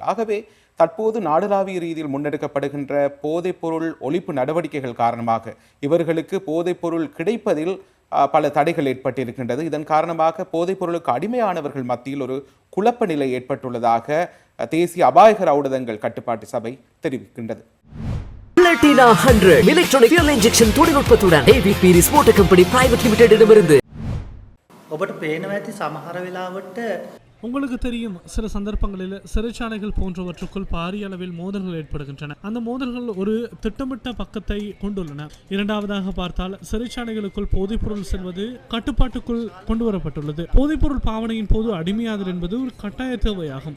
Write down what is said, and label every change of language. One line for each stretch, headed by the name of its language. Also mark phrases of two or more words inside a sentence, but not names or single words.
Tamil: ஆகவே தற்போது நாடளாவிய ரீதியில் முன்னெடுக்கப்படுகின்ற போதைப் பொருள் ஒழிப்பு நடவடிக்கைகள் காரணமாக இவர்களுக்கு போதைப் பொருள் கிடைப்பதில் பல தடைகள் ஏற்பட்டிருக்கின்றது. இதன் காரணமாக போதைப் பொருளுக்கு அடிமையானவர்கள் மத்தியில் ஒரு குழப்ப நிலை ஏற்பட்டுள்ளதாக தேசிய அபாயகர ஊடகங்கள் கட்டுப்பாட்டு சபை தெரிவிக்கின்றது. Platina 100
English: electronic fuel injection
Tamil: தொழில்நுட்பத்துடன் AVP Motor Company Private Limited இடமிருந்து.
Sinhala: ඔබට පේනවා ඇති සමහර වෙලාවට
Tamil: உங்களுக்கு தெரியும், சில சந்தர்ப்பங்களில் சிறைச்சாலைகள் போன்றவற்றுக்குள் பாரிய அளவில் மோதல்கள் ஏற்படுகின்றன. அந்த மோதல்கள் ஒரு திட்டமிட்ட பக்கத்தை கொண்டுள்ளன. இரண்டாவதாக பார்த்தால், சிறைச்சாலைகளுக்குள் போதைப்பொருள் செல்வது கட்டுப்பாட்டுக்குள் கொண்டு வரப்பட்டுள்ளது. போதைப்பொருள் பாவனையின் போது அடிமையாதல் என்பது ஒரு கட்டாய தேவையாகும்.